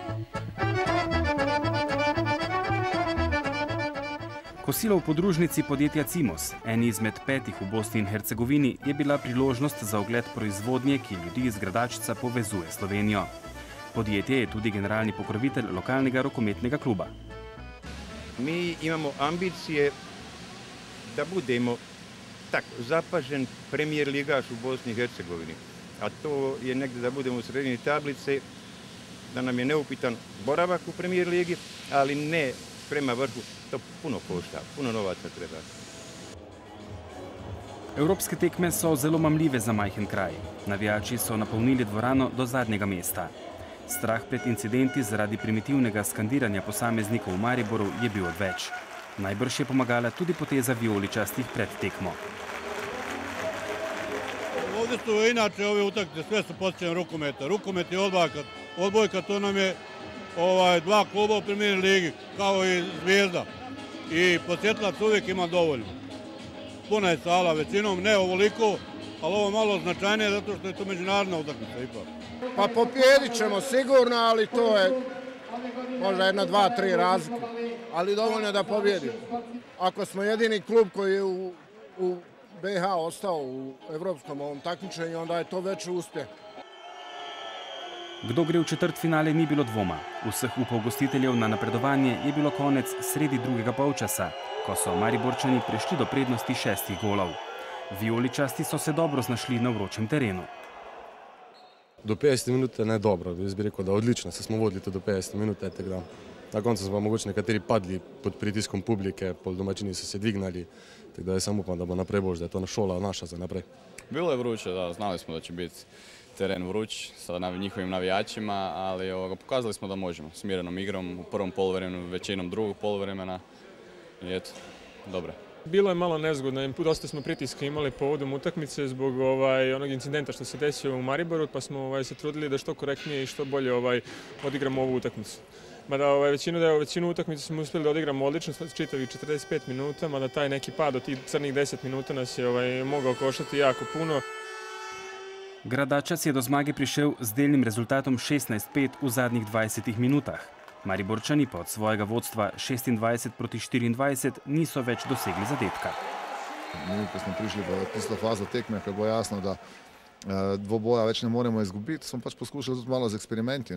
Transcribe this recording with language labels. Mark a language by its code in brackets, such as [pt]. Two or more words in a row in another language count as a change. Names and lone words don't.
[sl] Kosilo v podružnici podjetja Cimos, eni izmed 5 v Bosni in Hercegovini, je bila priložnost za ogled proizvodnje, ki ljudi iz Gradačca povezuje Slovenijo. Podjetje je tudi generalni pokrovitelj lokalnega rokometnega kluba. [bs] Mi imamo ambicije, da budemo tako zapažen premier ligaš v Bosni in Hercegovini. A to je negdje da budemo u sredini tablice, da nam je neupitan boravak u premier ligi, ali ne prema vrhu. To puno košta, puno novaca treba. [sl] Evropske tekme so zelo mamljive za majhen kraj. Navijači so napolnili dvorano do zadnjega mesta. Strah pred incidenti zaradi primitivnega skandiranja posameznikov v Mariboru je bil odveč. Najbrž je pomagala tudi poteza vijoličastih pred tekmo. [bs] Ovdje su inače ove utakmice, sve su posjećene rukometa. Rukomet i odbojka, to nam je 2 kluba u premier ligi, kao i Zvijezda. I posjetilac uvijek ima dovoljno. Puna je sala, većinom ne ovoliko, ali ovo malo značajnije zato što je to međunarodna utakmica ipak. Pa pobjedit ćemo sigurno, ali to je možda 1, 2, 3 razlike. Ali dovoljno da pobjedimo. Ako smo jedini klub koji je u BiH ostao u evropskom ovom takmičenju, onda je to veći uspjeh. [sl] Kdo gre v četrtfinale, ni bilo dvoma. Vseh upov gostiteljev na napredovanje je bilo konec sredi drugega polčasa, ko so Mariborčani prišli do prednosti 6 golov. Vijoličasti so se dobro znašli na vročem terenu. Do 50 minute ne dobro, jaz bi rekel, da odlično, se smo vodili tudi do 50 minute. Na koncu so pa mogoče nekateri padli pod pritiskom publike, pol domačini so se dvignali, tako da jaz sam upam, da bo naprej bož, da je to šola naša za naprej. [bs] Bilo je vruće, da, znali smo da će biti teren vruć sa njihovim navijačima, ali pokazali smo da možemo, smirenom igrom u prvom poluvremenu, većinom drugog poluvremena i eto, dobro. Bilo je malo nezgodno, dosta smo pritiska imali povodom utakmice zbog onog incidenta što se desio u Mariboru, pa smo se trudili da što korektnije i što bolje odigramo ovu utakmicu. Mada većinu utakmice smo uspjeli da odigramo odlično, čitavih 45 minuta, mada taj neki pad od tih crnih 10 minuta nas je mogao koštati jako puno. [sl] Gradačac je do zmage prišel z delnim rezultatom 16-5 v zadnjih 20 minutah. Mariborčani pa od svojega vodstva 26-24 niso več dosegli zadetka. Mi, ko smo prišli v tisto fazo tekme, ko je bilo jasno, da dvoboja več ne moremo izgubiti, smo pač poskušali tudi malo z eksperimenti.